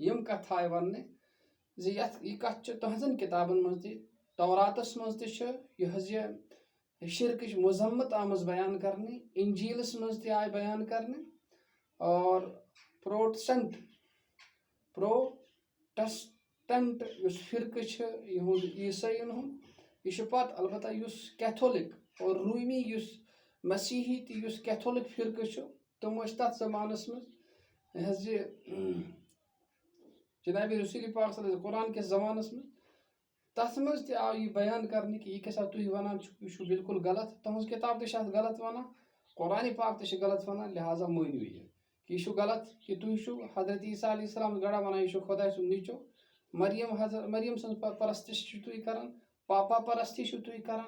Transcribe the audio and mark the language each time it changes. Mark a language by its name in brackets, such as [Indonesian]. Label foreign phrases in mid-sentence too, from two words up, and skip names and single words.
[Kashmiri] یِم کتھ آیہِ وننہٕ زِ یہِ کتھ چھِ تُہنٛزن کِتابن منٛز تہِ توراتس منٛز تہِ چھِ یہِ حظ یہِ شرکٕچ مذمت آمٕژ بیان کرنہٕ انجیلس منٛز تہِ آیہِ بیان کرنہٕ اور پروٹسٹنٹ یُس فرقہٕ چھِ یِہُنٛد عیٖسٲیِن ہُنٛد یہِ چھُ پتہٕ البتہ یُس کیتھولِک اور روٗمی یُس مسیحی تہِ یُس کیتھولِک فرقہٕ چھُ تِم ٲسۍ تتھ زمانس منٛز یہِ حظ یہِ جناب رسول پاک صلی اللہ علیہ وسلم قرآن کِس زمانس منٛز تتھ منٛز تہِ آو یہِ بیان کرنہٕ کہ یہِ کیٛاہ سا تُہۍ ونان چھِو یہِ چھُ بالکل غلط. تُہنٛز کِتاب تہِ چھِ اتھ غلط ونان قرآنِ پاک تہِ چھِ غلط ونان لہٰذا مٲنِو یہِ کہ یہِ چھُ غلط کہ تُہۍ چھِو حضرت عیٖسیٰ علیہ السلام گڑا ونان یہِ چھُ خۄداے سُنٛد نیٚچو. مریم سٕنٛز پرستش چھِو تُہۍ کران پاپا پرستی چھِو تُہۍ کران.